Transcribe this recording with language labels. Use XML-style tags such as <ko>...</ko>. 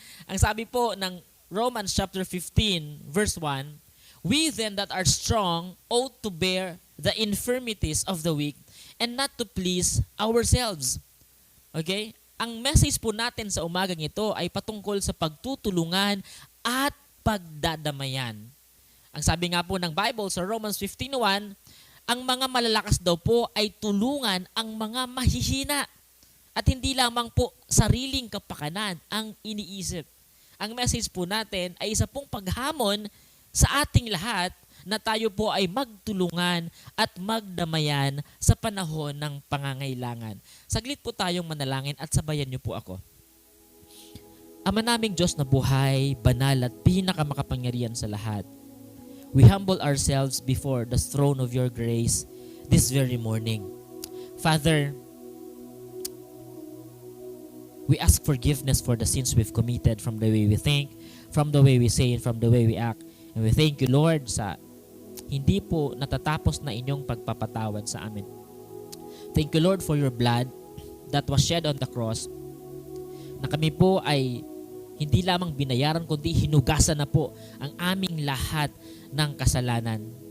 <tl>Ang sabi po ng</tl> <en>Romans chapter 15, verse 1, we then that are strong ought to bear the infirmities of the weak and not to please ourselves. Okay?</en> <tl>Ang message po natin sa umagang ito ay patungkol sa pagtutulungan at pagdadamayan. Ang sabi nga po ng Bible sa Romans 15:1, ang mga malalakas daw po ay tulungan ang mga mahihina at hindi lamang po sariling kapakanan ang iniisip. Ang message po natin ay isa pong paghamon sa ating lahat na tayo po ay magtulungan at magdamayan sa panahon ng pangangailangan. Saglit po tayong manalangin at sabayan niyo po ako. Ama naming Diyos na buhay, banal at pinakamakapangyarihan sa lahat,</tl> <en>we humble ourselves before the throne of your grace this very morning. Father, we ask forgiveness for the sins we've committed from the way we think, from the way we say, and from the way we act. And we thank you, Lord, sa</en> <tl>hindi po natatapos na inyong pagpapatawad sa amin.</tl> <en>Thank you, Lord, for your blood that was shed on the cross,</en> <tl>na kami po ay hindi lamang binayaran kundi hinugasan na po ang aming lahat ng kasalanan.</tl>